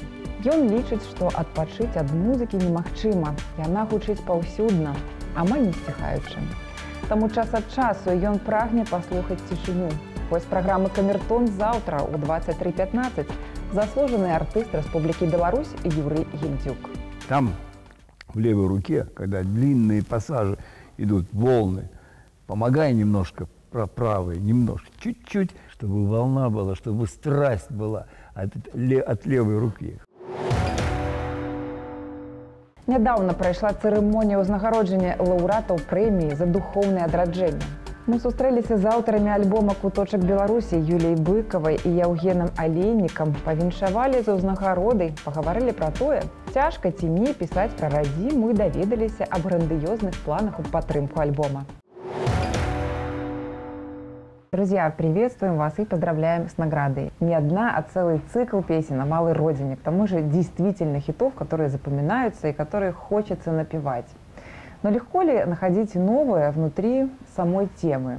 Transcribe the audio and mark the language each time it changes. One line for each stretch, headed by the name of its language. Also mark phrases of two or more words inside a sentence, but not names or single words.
Belarusian: Ён лічыць, што адпачыць ад музыкі немагчыма. Яна гучыць паўсюдна, амаль не сціхаючы. Таму час ад часу ён прагне паслухаць цішыню. Вось праграмы «Камертон» заўтра ў 23:15 заслужаны артыст Республики Беларусь Юрий Гильдюк.
Russian: Там в левой руке, когда длинные пассажи идут, волны, помогай немножко правой, немножко, чуть-чуть, чтобы волна была, чтобы страсть была от левой руки.
Belarusian: Нядаўна прайшла цырымонія ўзнагароджання лаўрэатаў прэміі за духоўнае адраджэнне. Мы сустрэліся з аўтарамі альбома «Куточак Беларусі» Юліяй Быкавай і Яўгенам Алейнікам, павіншавалі за ўзнагародай, пагаварылі пра тое, цяжка ці не пісаць пра радзіму і даведаліся аб грандыёзных планах у падтрымку альбома.
Russian: Друзья, приветствуем вас и поздравляем с наградой. Не одна, а целый цикл песен о малой родине. К тому же действительно хитов, которые запоминаются и которые хочется напевать. Но легко ли находить новое внутри самой темы?